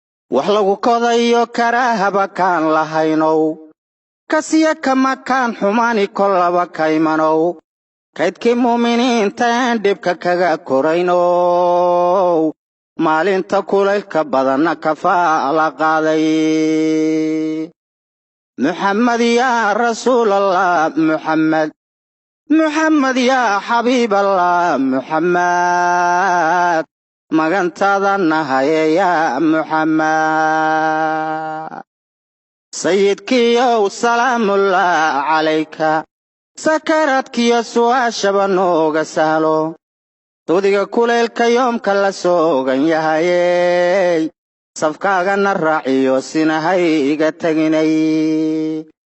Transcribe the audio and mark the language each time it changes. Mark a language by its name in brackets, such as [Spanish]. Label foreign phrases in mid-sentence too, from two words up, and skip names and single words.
[Somali] Wax lagu kodayo karaahaba kaan lahaynow. Kasiya kama kaan xumaani kollaba kaymanow. Kaydkii muuminiinta een dhibka kaga koraynow. Maalinta kulaylka badanna kafaa la qaaday. [Arabic] محمد يا رسول الله، محمد. محمد يا حبيب الله، محمد. [Somali] Magantaada nahaye ya Muhammad. Sayyidkiyow, [Arabic] سلام الله عليك. [Somali] Sakaraadkiyo su'aashaba nooga sahlo. Doodiga kuleelka yoomka la soogan yahayey. Safkaagana raaciyo sinahay iga taginay.